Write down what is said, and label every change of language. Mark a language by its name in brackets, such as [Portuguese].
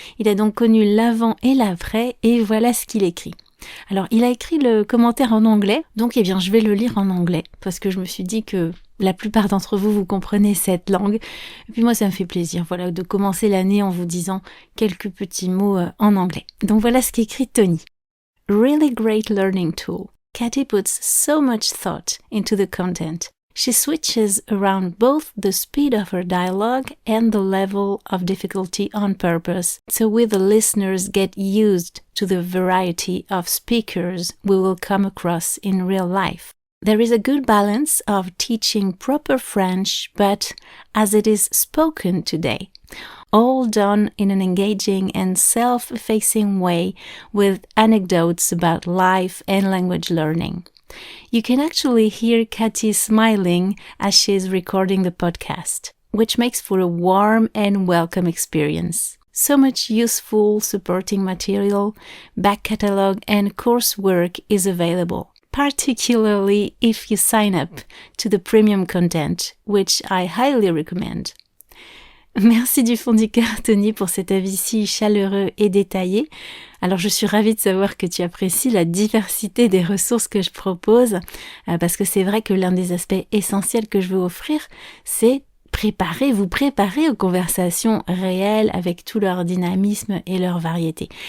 [French] Il a donc connu l'avant et l'après et voilà ce qu'il écrit. Alors, il a écrit le commentaire en anglais, donc je vais le lire en anglais parce que je me suis dit que la plupart d'entre vous, vous comprenez cette langue. Et puis moi, ça me fait plaisir, de commencer l'année en vous disant quelques petits mots en anglais. Donc voilà ce qu'écrit Tony. [English] Really great learning tool. Cathy puts so much thought into the content. She switches around both the speed of her dialogue and the level of difficulty on purpose, so we the listeners get used to the variety of speakers we will come across in real life. There is a good balance of teaching proper French, but as it is spoken today, all done in an engaging and self-effacing way with anecdotes about life and language learning. You can actually hear Cathy smiling as she is recording the podcast, which makes for a warm and welcome experience. So much useful supporting material, back catalog and coursework is available, particularly if you sign up to the premium content, which I highly recommend. [French] Merci du fond du cœur, Tony, pour cet avis si chaleureux et détaillé. Alors, je suis ravie de savoir que tu apprécies la diversité des ressources que je propose, parce que c'est vrai que l'un des aspects essentiels que je veux offrir, c'est vous préparer aux conversations réelles avec tout leur dynamisme et leur variété.